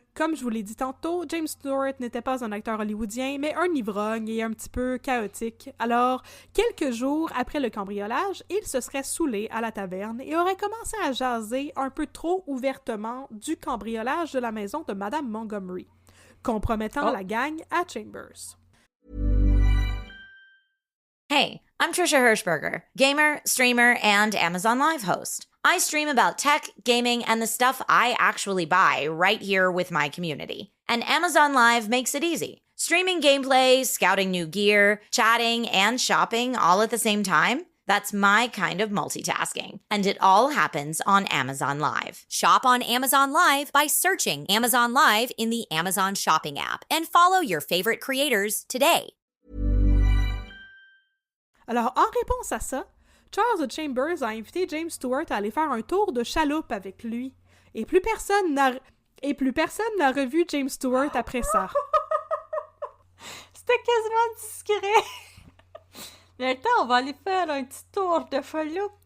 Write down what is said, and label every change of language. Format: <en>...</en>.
<fr>Comme je vous l'ai dit tantôt, James Stewart n'était pas un acteur hollywoodien, mais un ivrogne et un petit peu chaotique. Alors, quelques jours après le cambriolage, il se serait saoulé à la taverne et aurait commencé à jaser un peu trop ouvertement du cambriolage de la maison de Madame Montgomery, compromettant la gang à Chambers.</fr> <en>Hey, I'm Trisha Hirschberger, gamer, streamer, and Amazon Live host. I stream about tech, gaming, and the stuff I actually buy right here with my community. And Amazon Live makes it easy. Streaming gameplay, scouting new gear, chatting, and shopping all at the same time. That's my kind of multitasking. And it all happens on Amazon Live. Shop on Amazon Live by searching Amazon Live in the Amazon Shopping app and follow your favorite creators today.</en> <fr>Alors, en réponse à ça, Charles Chambers a invité James Stewart à aller faire un tour de chaloupe avec lui. Et plus personne n'a revu James Stewart après ça. C'était quasiment discret. Mais attends, on va aller faire un petit tour de chaloupe.</fr>